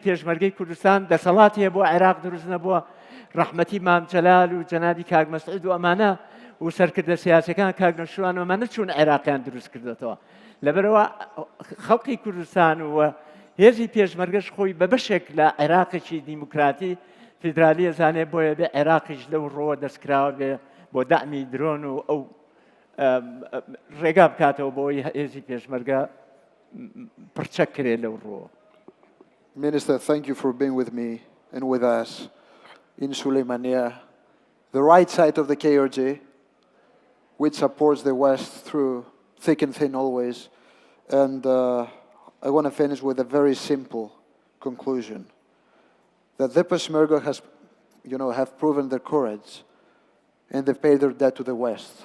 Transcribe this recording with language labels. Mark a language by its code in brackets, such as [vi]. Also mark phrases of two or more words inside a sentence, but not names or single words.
[ckb] پێشمەرگەی کوردستان دەسەڵاتی هەیە بۆ عێراق دروست نەبووە ڕەحمەتی مام جەلال و جەنابی کاک مەسعود و ئەمانە و سەرکردە سیاسەکان کاک نەشوان و ئەمانە چوون عێراقیان دروست کردێتەوە لەبەرەوە خەڵکی کوردستان و هێزی پێشمەرگەش خۆی بە بەشێک لە عێراقێکی دیموکراتی فیدرالی ئەزانێ بۆیە بێ عێراقیش لەو ڕۆوە دەستکراوە بێ بۆ دەعمی درۆن و ئەو ڕێگا بکاتەوە بۆ ئەوی هێزی پێشمەرگە پڕچەکرێ لەو ڕۆ. [en] Minister, thank you for being with me and with us in Suleimania, the right side of the KRG, which supports the West through thick and thin always. And I want to finish with a very simple conclusion, that the Peshmerga have proven their courage and they've paid their debt to the West.